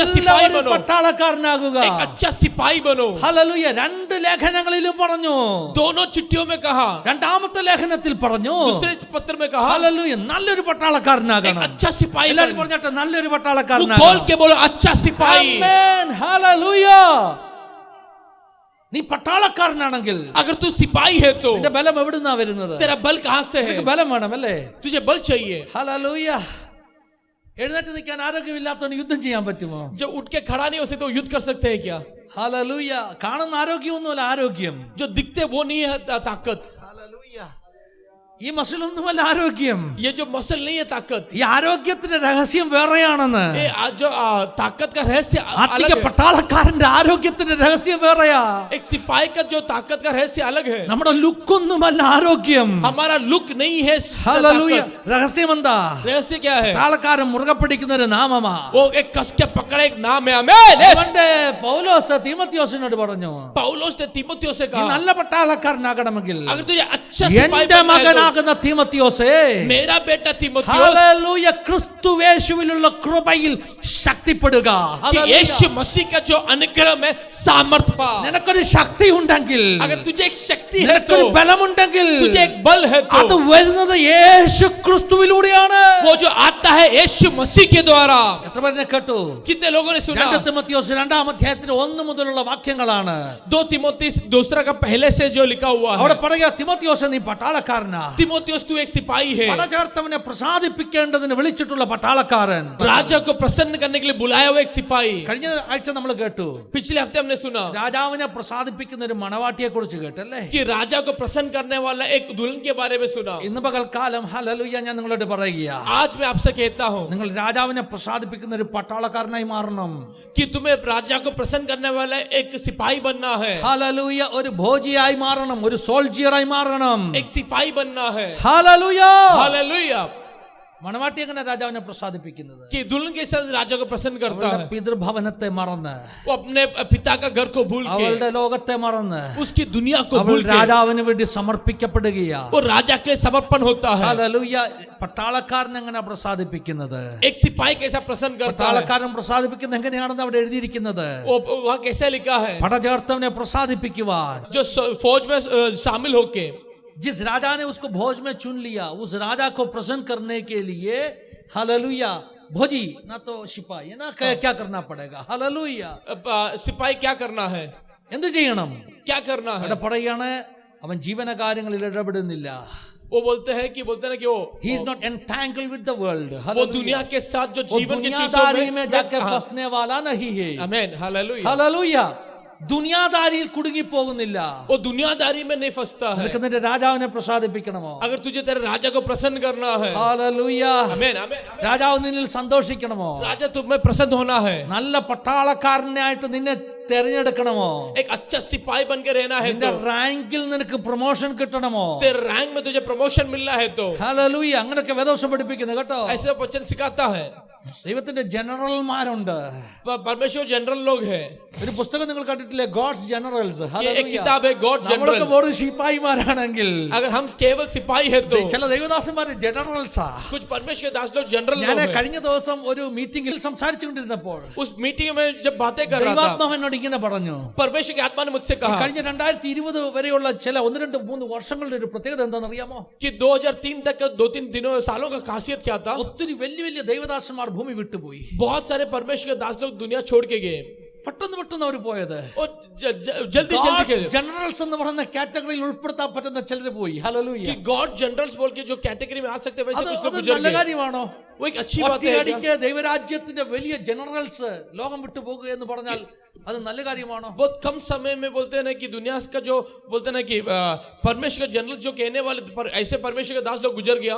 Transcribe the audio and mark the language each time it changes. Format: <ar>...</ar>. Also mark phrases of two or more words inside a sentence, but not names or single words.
<ml>നല്ല</ml> <hi>सिपाही</hi> <ml>ഒരു</ml> <hi>बनो,</hi> <ml>പട്ടാളക്കാരനാകുക.</ml> <hi>एक अच्छा सिपाही बनो.</hi> <ml>ഹല്ലേലൂയ. രണ്ട് ലേഖനങ്ങളിലും പറഞ്ഞു,</ml> <hi>दोनों चिट्ठियों में कहा,</hi> <ml>രണ്ടാമത്തെ ലേഖനത്തിൽ പറഞ്ഞു,</ml> <hi>दूसरे पत्र में कहा,</hi> <ml>ഹല്ലേലൂയ നല്ലൊരു</ml> <hi>एक</hi> <ml>പട്ടാളക്കാരനാകണം.</ml> <hi>अच्छा सिपाही</hi> <ml>എല്ലാവരും</ml> <hi>बनो.</hi> <ml>പറഞ്ഞിട്ട് നല്ലൊരു</ml> <hi>वो बोल</hi> <ml>പട്ടാളക്കാരനാകണം.</ml> <hi>के बोलो अच्छा सिपाही.</hi> <ml>ആമേൻ. ഹല്ലേലൂയ. നീ പട്ടാളക്കാരനാണെങ്കിൽ</ml> <hi>अगर तू सिपाही है तो</hi> <ml>നിന്റെ ബലം എവിടുന്നാ വരുന്നത്?</ml> <hi>तेरा बल कहां से है?</hi> <ml>നിനക്ക് ബലം വേണം അല്ലേ?</ml> <hi>तुझे बल चाहिए.</hi> <ml>ഹല്ലേലൂയ. എഴുന്നേറ്റ് നിൽക്കാൻ ആരോഗ്യമില്ലാത്തവന് യുദ്ധം ചെയ്യാൻ പറ്റുമോ?</ml> <hi>जो उठ के खड़ा नहीं हो सकते वो युद्ध कर सकते हैं क्या?</hi> <ml>ഹല്ലേലൂയ. കാണുന്ന ആരോഗ്യമൊന്നുമല്ല ആരോഗ്യം.</ml> <hi>जो दिखते वो नहीं है ताकत.</hi> <ml>ഹല്ലേലൂയ. ഈ മസിലൊന്നുമല്ല ആരോഗ്യം.</ml> <hi>ये जो मसल नहीं है ताकत.</hi> <ml>ഈ ആരോഗ്യത്തിന്റെ രഹസ്യം വേറെയാണെന്ന്.</ml> <hi>ये जो ताकत का रहस्य</hi> <ml>ആത്മിക</ml> <hi>अलग है.</hi> <ml>പട്ടാളക്കാരന്റെ ആരോഗ്യത്തിന്റെ രഹസ്യം വേറെയാ.</ml> <hi>एक सिपाही का जो ताकत का रहस्य अलग है.</hi> <ml>നമ്മുടെ ലുക്കൊന്നുമല്ല ആരോഗ്യം.</ml> <hi>हमारा लुक नहीं है</hi> <ml>ഹല്ലേലൂയ.</ml> <hi>ताकत.</hi> <ml>രഹസ്യം എന്താ?</ml> <hi>रहस्य क्या है?</hi> <ml>പട്ടാളക്കാരൻ മുറുകെ പിടിക്കുന്ന ഒരു നാമമാ.</ml> <hi>वो एक कस के पकड़े एक नाम है. आमीन.</hi> <ml>അതുകൊണ്ട് പൗലോസ് തീമോത്തിയോസിനോട് പറഞ്ഞു,</ml> <hi>पौलुस ने तीमुथियुस से</hi> <ml>ഈ</ml> <hi>कहा,</hi> <ml>നല്ല പട്ടാളക്കാരനാകണമെങ്കിൽ</ml> <hi>अगर तुझे अच्छा सिपाही</hi> <ml>എന്റെ</ml> <hi>बनना है</hi> <ml>മകനാകുന്ന തീമോത്തിയോസേ,</ml> <hi>तो मेरा बेटा तीमुथियुस</hi> <ml>ഹല്ലേലൂയ ക്രിസ്തുവേശുവിലുള്ള കൃപയിൽ ശക്തിപ്പെടുക.</ml> <hi>कि</hi> <ml>ഹല്ലേലൂയ.</ml> <hi>यीशु मसीह का जो अनुग्रह में सामर्थ पा.</hi> <ml>നിനക്കൊരു ശക്തി ഉണ്ടെങ്കിൽ,</ml> <hi>अगर तुझे एक शक्ति है तो,</hi> <ml>നിനക്കൊരു ബലമുണ്ടെങ്കിൽ,</ml> <hi>तुझे एक बल है</hi> <ml>അത്</ml> <hi>तो,</hi> <ml>വരുന്നത് യേശു ക്രിസ്തുവിലൂടെയാണ്.</ml> <hi>वो जो आता है यीशु मसीह के द्वारा.</hi> <ml>എത്ര പേരെ കേട്ടു?</ml> <hi>कितने लोगों ने सुना?</hi> <ml>2 തീമോത്തിയോസ് 2-ാം അധ്യായത്തിൽ 1 മുതലുള്ള വാക്യങ്ങളാണ്.</ml> <hi>2 तीमुथियुस दूसरा का पहले से जो लिखा हुआ है.</hi> <ml>അവിടെ പറയുക, തീമോത്തിയോസ് നീ പട്ടാളക്കാരനാ.</ml> <hi>तीमुथियुस तू एक सिपाही है,</hi> <ml>പടചേർത്തവനെ പ്രസാദിപ്പിക്കേണ്ടതിന് വിളിച്ചിട്ടുള്ള പട്ടാളക്കാരൻ.</ml> <hi>राजा को प्रसन्न करने के लिए बुलाया हुआ एक सिपाही.</hi> <ml>കഴിഞ്ഞ ആഴ്ച നമ്മൾ കേട്ടു,</ml> <hi>पिछले हफ्ते हमने सुना</hi> <ml>രാജാവിനെ പ്രസാദിപ്പിക്കുന്ന ഒരു മണവാട്ടിയെ കുറിച്ച് കേട്ടല്ലേ?</ml> <hi>कि राजा को प्रसन्न करने वाला एक दुल्हन के बारे में सुना.</hi> <ml>ഇന്ന് പകൽക്കാലം ഹല്ലേലൂയ ഞാൻ നിങ്ങളോട് പറയുക,</ml> <hi>आज मैं आपसे कहता हूं</hi> <ml>നിങ്ങൾ രാജാവിനെ പ്രസാദിപ്പിക്കുന്ന ഒരു പട്ടാളക്കാരനായി മാറണം.</ml> <hi>कि तुम्हें राजा को प्रसन्न करने वाला एक सिपाही बनना है.</hi> <ml>ഹല്ലേലൂയ. ഒരു ഭോജിയായി മാറണം, ഒരു സോൾജിയറായി മാറണം.</ml> <hi>एक सिपाही बनना है.</hi> <ml>ഹല്ലേലൂയ.</ml> <hi>हालेलुया.</hi> <ml>മണവാട്ടി എങ്ങനെ രാജാവിനെ പ്രസാദിപ്പിക്കുന്നത്?</ml> <hi>कि दुल्हन के साथ राजा को प्रसन्न करता</hi> <ml>അവളുടെ</ml> <hi>है.</hi> <ml>പിതൃഭവനത്തെ മറന്ന്,</ml> <hi>वो अपने पिता का घर को भूल के,</hi> <ml>അവളുടെ ലോകത്തെ മറന്ന്,</ml> <hi>उसकी दुनिया को</hi> <ml>അവൾ</ml> <hi>भूल के</hi> <ml>രാജാവിന് വേണ്ടി സമർപ്പിക്കപ്പെടുകയാ.</ml> <hi>वो राजा के लिए समर्पण होता है.</hi> <ml>ഹല്ലേലൂയ. പട്ടാളക്കാരൻ എങ്ങനെ പ്രസാദിപ്പിക്കുന്നത്?</ml> <hi>एक सिपाही कैसा प्रसन्न करता है?</hi> <ml>പട്ടാളക്കാരൻ പ്രസാദിപ്പിക്കുന്നത് എങ്ങനെയാണെന്ന് അവിടെ എഴുതിയിരിക്കുന്നത്.</ml> <hi>वो वहाँ कैसे लिखा है?</hi> <ml>പടചേർത്തവനെ പ്രസാദിപ്പിക്കുവാൻ,</ml> <hi>जो फौज में शामिल होके, जिस राजा ने उसको भोज में चुन लिया, उस राजा को प्रसन्न करने के लिए हालेलुया भोजी ना तो सिपाही ना क्या करना पड़ेगा? हालेलुया. सिपाही क्या करना है?</hi> <ml>എന്ത് ചെയ്യണം?</ml> <hi>क्या करना है?</hi> <ml>അവിടെ പറയുകയാണ്, അവൻ ജീവനകാര്യങ്ങളിൽ ഇടപെടുന്നില്ല.</ml> <hi>वो बोलते हैं कि वो</hi> <en>he is not entangled with the world.</en> <hi>वो दुनिया के साथ जो वो जीवन की दुनियादारी चीजों में जाकर फंसने वाला नहीं है. आमीन. हालेलुया. हालेलुया.</hi> <ml>ദുനിയാദാരിയിൽ കുടുങ്ങി പോകുന്നില്ല.</ml> <hi>वो दुनियादारी में नहीं फंसता है.</hi> <ml>നിനക്ക് നിന്റെ രാജാവിനെ പ്രസാദിപ്പിക്കണമോ?</ml> <hi>अगर तुझे तेरे राजा को प्रसन्न करना है,</hi> <ml>ഹല്ലേലൂയ,</ml> <hi>आमीन आमीन,</hi> <ml>രാജാവ് നിന്നിൽ സന്തോഷിക്കണമോ?</ml> <hi>राजा तुम में प्रसन्न होना है,</hi> <ml>നല്ല പട്ടാളക്കാരനായിട്ട് നിന്നെ തെരഞ്ഞെടുക്കണമോ?</ml> <hi>एक अच्छा सिपाही बन के रहना है,</hi> <ml>നിന്റെ</ml> <hi>तो</hi> <ml>റാങ്കിൽ നിനക്ക് പ്രൊമോഷൻ കിട്ടണമോ?</ml> <hi>तेरे रैंक में तुझे प्रमोशन मिलना है, तो</hi> <ml>ഹല്ലേലൂയ, അങ്ങനെയൊക്കെ വേദോസം പഠിപ്പിക്കുന്നത് കേട്ടോ.</ml> <hi>ऐसे वचन सिखाता है.</hi> <ml>ദൈവത്തിന്റെ ജനറൽമാരുണ്ട്.</ml> <hi>परमेश्वर जनरल लोग है.</hi> <ml>ഒരു പുസ്തകം നിങ്ങൾ കണ്ടിട്ടില്ലേ, ഗോഡ്സ് ജനറൽസ്?</ml> <hi>ये एक किताब है गॉड</hi> <ml>നമ്മളൊക്കെ</ml> <hi>जनरल.</hi> <ml>വെറും ശിപ്പായിമാരാണെങ്കിൽ</ml> <hi>अगर हम केवल सिपाही है, तो</hi> <ml>ചില ദൈവദാസന്മാര് ജനറൽസാ.</ml> <hi>कुछ परमेश्वर के दास लोग जनरल</hi> <ml>ഞാൻ</ml> <hi>लोग हैं.</hi> <ml>കഴിഞ്ഞ ദിവസം ഒരു മീറ്റിംഗിൽ സംസാരിച്ചുകൊണ്ടിരുന്നപ്പോൾ</ml> <hi>उस मीटिंग में जब बातें कर रहा था,</hi> <ml>ദൈവാത്മാവ് എന്നോട് ഇങ്ങനെ പറഞ്ഞു,</ml> <hi>परमेश्वर की आत्मा ने मुझसे कहा</hi> <ml>കഴിഞ്ഞ 2020 വരെയുള്ള ചില 1 2 3 വർഷങ്ങളുടെ ഒരു പ്രത്യേകത എന്താണെന്ന് അറിയാമോ?</ml> <hi>कि 2003 तक 2-3 दिनों सालों का खासियत क्या था.</hi> <ml>ഒത്തിരി വലിയ വലിയ ദൈവദാസന്മാർ ഭൂമി വിട്ടുപോയി.</ml> <hi>बहुत सारे परमेश्वर के दास लोग दुनिया छोड़ के गए,</hi> <ml>പെട്ടെന്ന് അവർ പോയത്.</ml> <hi>और जल्दी</hi> <ml>God's</ml> <hi>गए.</hi> <ml>generals എന്ന് പറയുന്ന കാറ്റഗറിയിൽ ഉൾപ്പെടുത്താൻ പറ്റുന്ന ചിലർ പോയി. ഹല്ലേലൂയ.</ml> <hi>कि गॉड जनरल्स बोल के जो कैटेगरी में आ सकते हैं, वैसे</hi> <ml>അത്</ml> <hi>कुछ लोग</hi> <ml>അത്</ml> <hi>गुजर</hi> <ml>നല്ല</ml> <hi>गए.</hi> <ml>കാര്യമാണോ?</ml> <hi>वो एक अच्छी बात है क्या?</hi> <ml>ഒറ്റയടിക്ക് ദൈവരാജ്യത്തിന്റെ വലിയ ജനറൽസ് ലോകം വിട്ടു പോകുക എന്ന് പറഞ്ഞാൽ അത് നല്ല കാര്യമാണോ?</ml> <hi>बहुत कम समय में बोलते हैं ना कि दुनिया का जो बोलते हैं ना कि परमेश्वर का जनरल जो कहने वाले ऐसे परमेश्वर का दास लोग गुजर गया.</hi>